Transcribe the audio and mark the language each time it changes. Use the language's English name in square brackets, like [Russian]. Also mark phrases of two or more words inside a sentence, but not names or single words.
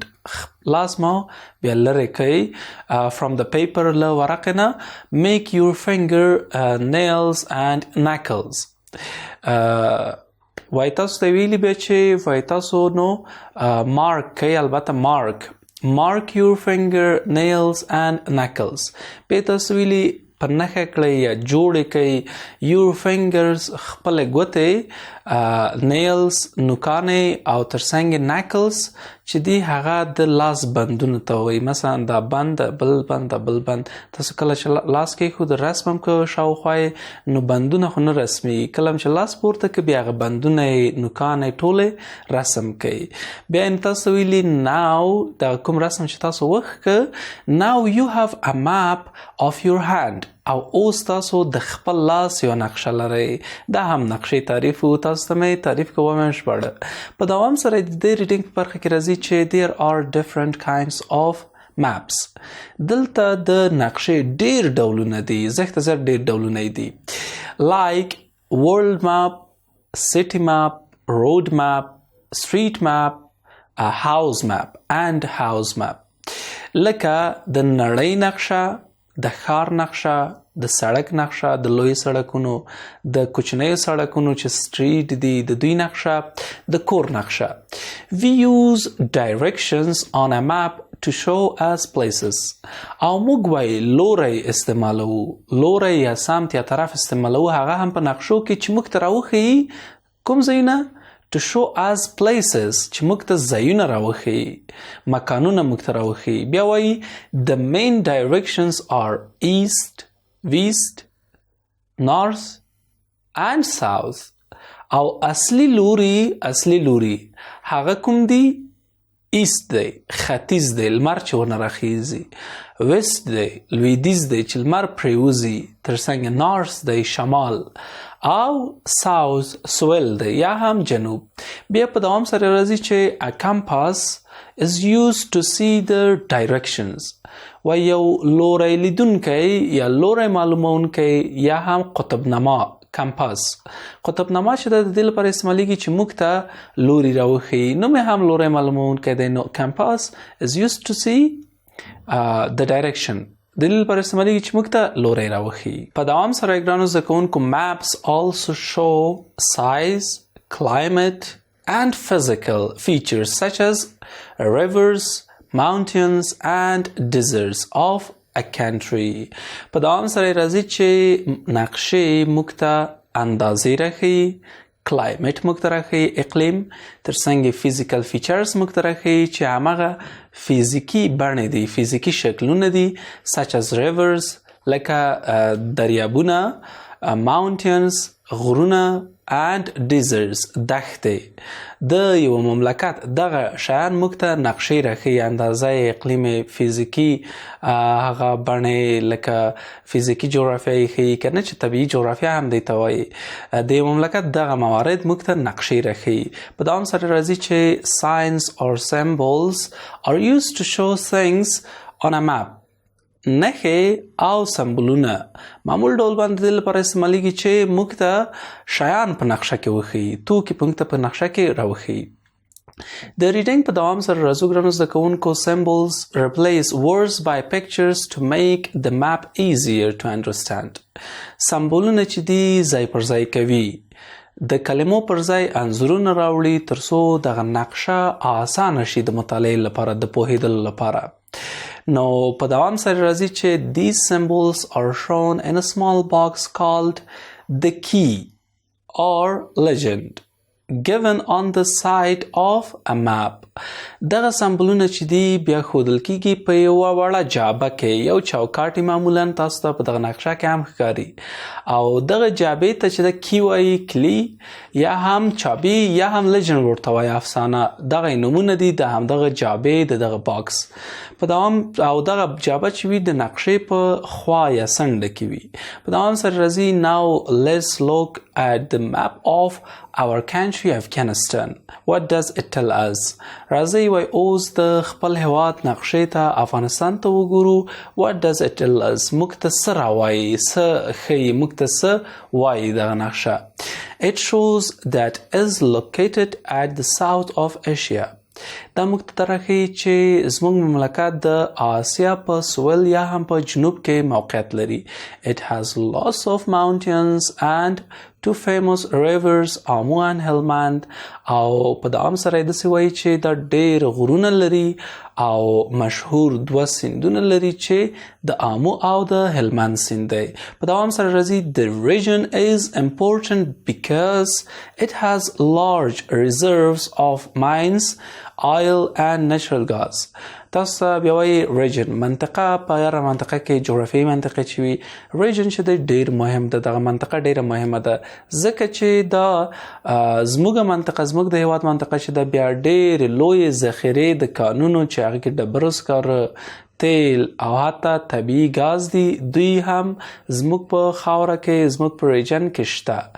[Pashto] لاس مو بیا لرې کوئ [English] from the paper [Pashto] له ورقې نه. [English] make your finger nails and knuckles. [Pashto] وای تاسو ته ویلي بیا چې وای تاسو نو مارک کوئ، البته [English] mark your finger nails and knuckles. [Pashto] بیا تاسو ویلي په نښه کړئ یا جوړې کوئ [English] your fingers [Pashto] خپلې ګوتې، nails نوکانې، او ترڅنګ knuckles چې دی هغه د لاس بندونو ته وایي. مثلا دا بند، بل بند، بل بند. تاسو کله چې لاس کېښود رسم هم که شاوخوا یې نو بندونه خو نه رسمیږي. کله هم چې لاس پورته کړئ بیا هغه بندونه یې، نوکانې ټولې رسم کوئ. بیا تاسو ویلي now دا کوم رسم چې تاسو وښکه [English] now you have a map of your hand. [Pashto] او اوس تاسو د خپل لاس یو نقشه لرئ. دا هم نقشې تعریف و. تاسو ته مې تعریف کوم ژباړه. په دوام سره د دې ریډینګ په برخه کې راځي چې [English] there are different kinds of maps. [Pashto] دلته د نقشې ډیر ډولونه دي، زښته زر ډیر ډولونه دي. [English] like world map, city map, road map, street map, a house map and house map. [Pashto] لکه د نړۍ نقشه، د ښار نقشه، د سړک نقشه، د لوی سړکونو، د کوچنیو سړکونو چې سټریټ دي د دوی نقشه، د کور نقشه. [English] We use directions on a map to show us places. [Pashto] او موږ وایي لوری استعمالو، لوری یا سمت یا طرف استعمالو، هغه هم په نقشو کې چې موږ ته راوښیي کوم ځایونه [English] to show us places [Pashto] چې موږ ته ځایونه راوښیي، مکانونه موږ ته راوښیي. بیا وایي [English] the main directions are east, west, north and south. [Pashto] او اصلي لوري هغه کوم دي؟ ایست دی ختیځ دی لمر چې ورنه راخیږي، ویست دی لویدیځ دی چې لمر پرې وځي، تر څنګ نارث دی شمال، او ساوث سویل دی یا هم جنوب. بیا په دوام سره راځي چې [English] a compass is used to see the directions [Pashto] و یو لوری لیدونکی یا لوری معلومونکی یا هم قطبنما کمپاس. قطبنما چې د دې لپاره استعمالیږي چې موږ ته لوري راوښیي، نو مې هم لوری معلومونکی دی. نو کمپاس [English] is used to see the direction، [Pashto] د دې لپاره استعمالیږي چې موږ ته لوری راوښیي. په دوام سره ګرانو زده کوونکو [English] maps also show size, climate and physical features such as rivers, mountains and deserts of a country. [Pashto] په دوام سره راځي چې نقشې موږ ته اندازې راښیي، کلایمټ موږ ته راښیي اقلیم، تر څنګ [English] physical features [Pashto] موږ ته راښیي چې همغه فیزیکي بڼې دي، فیزیکي شکلونه دي [English] such as rivers [Pashto] لکه دریابونه، [English] mountains غرونه and deserts دښتې. [Pashto] د یو مملکت دغه شیان موږ ته نقشې راښیي، اندازه اقلیم، فیزیکي هغه بڼې لکه فیزیکي جغرافیه یې ښیي که نه چې طبیعي جغرافیه هم دی ته وایي. د یو مملکت دغه موارد موږ ته نقشې راښیي. په دوام سره راځي چې [English] signs or symbols are used to show things on a map. [Pashto] نښې او سمبولونه معمول ډول باندې د لپاره استعمالیږي چې موږ ته شیان په نقشه کې وښیي، توکي موږ ته په نقشه کې راوښیي. د ریډینګ په دوام سره راځو ګرانو زده کوونکو. [English] symbols replace words by pictures to make the map easier to understand. [Pashto] سمبولونه چې دي ځای پر ځای کوي، د کلمو پر ځای انځورونه راوړي تر څو دغه نقشه آسانه شي د مطالعې لپاره، د پوهېدلو لپاره. نو په دوام سره راځي چې [English] these symbols are shown in a small box called the key or legend given on the side of a map. [Pashto] دغه سمبولونه چې دي بیا ښودل کیږي په یوه وړه جعبه کې، یو چوکاټ معمولا تاسو ته په دغه نقشه کې هم ښکاري، او دغه جعبې ته چې د کی وایي، کلی یا هم چابي یا هم لیجنډ ورته وایي، افسانه، دغه نومونه دي د همدغه جعبې د دغه باکس. په دوام او دغه جعبه چې وي د نقشې په خوا یا څنډه کې وي. په دوام سره راځي [English] now let's look at the map of our country Afghanistan. What does it tell us? [Pashto] راځي وای اوس د خپل هیواد نقشې ته افغانستان ته وګورو. [English] What does it tell us؟ [Pashto] موږ ته څه راوایي، څه ښیي، موږ ته څه وایي دغه نقشه. [English] It shows that is located at the south of Asia. [Pashto] دا موږ ته راښیي چې زموږ مملکت د آسیا په سویل یا هم په جنوب کې موقعیت لري. [English] It has lots of mountains and two famous rivers, آمو and هلمند. [Pashto] او په دوام سره یې داسې وایي چې دا ډېر غرونه لري او مشهور دوه سیندونه لري چې د آمو او د هلمند سیند دی. په دوام سره راځي [English] the region is important because it has large reserves of mines, oil and natural gas. [Pashto] تاسو بیا وایي ریجن، منطقه، په هره منطقه کې جغرافیایي منطقه چې وي ریجن چې دی ډېر مهم ده، دغه منطقه ډېره مهمه ده ځکه چې دا زموږ منطقه، زموږ د هېواد منطقه چې ده بیا ډېرې لویې ذخیرې د کانونو چې هغې کې ډبرو سکاره، تیل او حتی طبیعي ګاز دي، دوی هم زموږ په خاوره کې، زموږ په ریجن کې شته.